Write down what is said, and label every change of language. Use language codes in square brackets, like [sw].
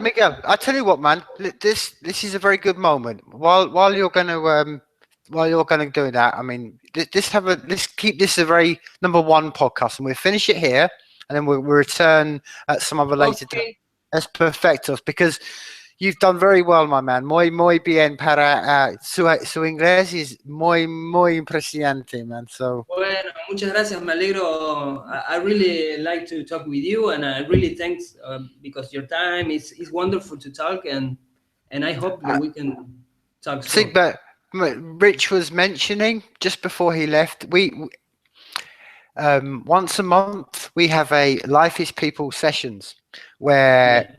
[en] Miguel, I tell you what, man. This is a very good moment. While you're gonna do that, I mean, let's keep this a very number one podcast, and we'll finish it here, and then we'll return at some other later time. Okay. That's perfectos because you've done very well, my man. [es] Muy bien para su inglés is muy impresionante, man. [en] So [es] Bueno, muchas gracias. Me alegro. [en] I really like to talk with you, and I really thanks because your time is wonderful to talk, and I hope that uh, we can talk see, soon. but Rich was mentioning just before he left, we once a month we have a Life is People sessions where